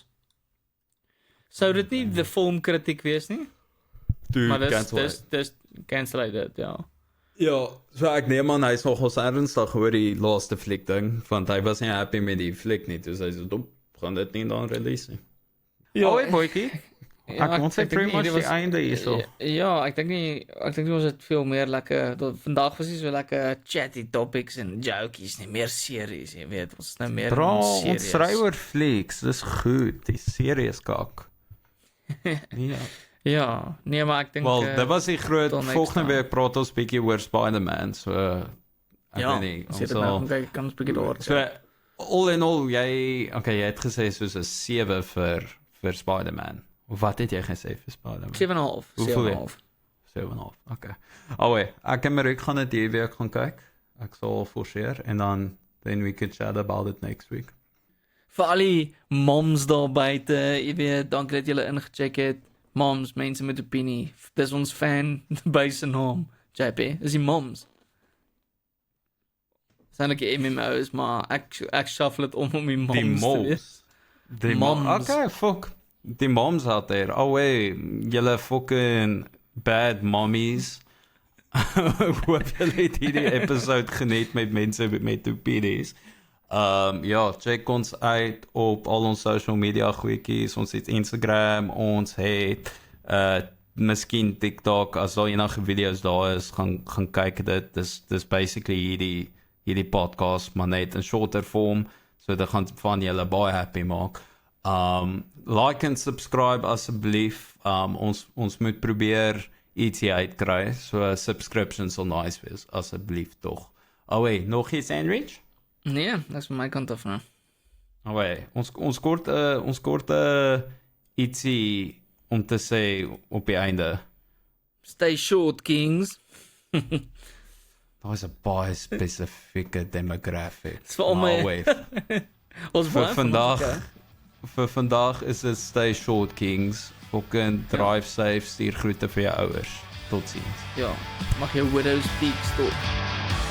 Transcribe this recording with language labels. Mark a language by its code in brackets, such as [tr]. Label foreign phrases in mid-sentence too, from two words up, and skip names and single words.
[af] Sou dit nie die filmkritiek wees nie? Maar dis cancel hy dit, ja. Ja, so ek neem aan hy is nogals ernstig oor die laaste fliek ding, want hy was nie happy met die fliek nie, dus hy so gaan dit nie dan release nie. Ja, boykie. Ek kon sê pretty much die einde hierso. Ja, ek dink nie ons het veel meer lekker, vandag was nie so lekker [en] chatty topics [af] en jokies nie, meer series, jy weet, ons is nou meer serious. Ons skryf oor flieks, dis goed, die serious kak. Ja. Ja, nee, maar ek dink dit was die groot volgende week praat ons bietjie oor Spider-Man, so ek weet nie, ons kan ons bietjie daar. [en] So all in all, [af] jy het gesê soos 'n 7 vir Spider-Man. Of wat het jy gesê vir Spider-Man? 7,5. 7,5. Okay. Alweer, ek en Marik gaan dit die week gaan kyk. Ek sal forceer en [en] then we could chat about it next week. [af] Vir al die moms daar buite, jy weet, dankie dat julle ingecheck het. Moms, mense met opinie. Dis ons [en] fan base [af] naam. JP, is die moms. Zijn ook die MMO's, maar ek shuffle het om die moms te wees. Die moms. Okay, fuck. Die moms [en] out there. [af] Alweer, julle fucking [en] bad mommies. [af] Hoop julle het hierdie episode geniet met mense met opinies. Ja, check ons uit op al ons [en] social media [af] goedjies. Ons het Instagram, ons het miskien TikTok. As daar enige video's daar is, gaan kyk dit. Dis basically hierdie podcast, maar net in [en] shorter form. [af] So dit gaan van julle baie happy maak. Like en subscribe asseblief. Ons moet probeer ietsie uitkry. So subscription sal nice wees, asseblief tog. Nog iets, Sandwich? Nee, dat is van my kant af nou. Ons kort ietsie om te sê op die einde. [en] Stay short, kings. [af] Daar is 'n baie spesifieke demographic. Dis vir al my... Ons vir vandag is dit [en] stay short, kings. Fucking drive safe, [af] stuur groete vir jou ouers. Totsiens. Ja, mag jou [en] widow's peak [af] stop.